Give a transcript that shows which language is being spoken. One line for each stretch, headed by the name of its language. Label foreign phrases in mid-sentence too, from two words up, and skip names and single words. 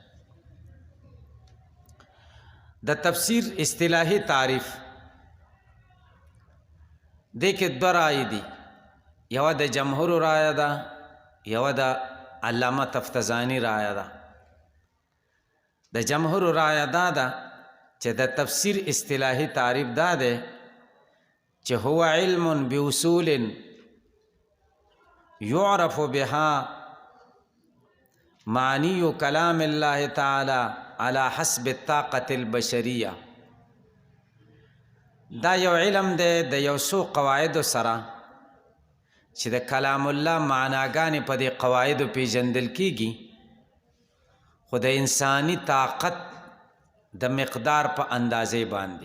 Pashto: د تفسیر اصطلاحي تعریف دې کې دوه رایې دي، یوه د جمهور رایه ده، یوه د علامه تفتزانی رایه ده. د جمهور رایه دا ده چې د تفسیر اصطلاحي تعریف دا ده چې
Arabic: هو علم باصول يعرف بها معنی کلام الله تعالی على حسب الطاقة البشریه.
Pashto: دا یو علم دی د یو څو قواعدو سره چې د کلام الله معناګانې په دې قواعدو پیژندل کیږي، خو د انسانی طاقت د مقدار په اندازې باندې.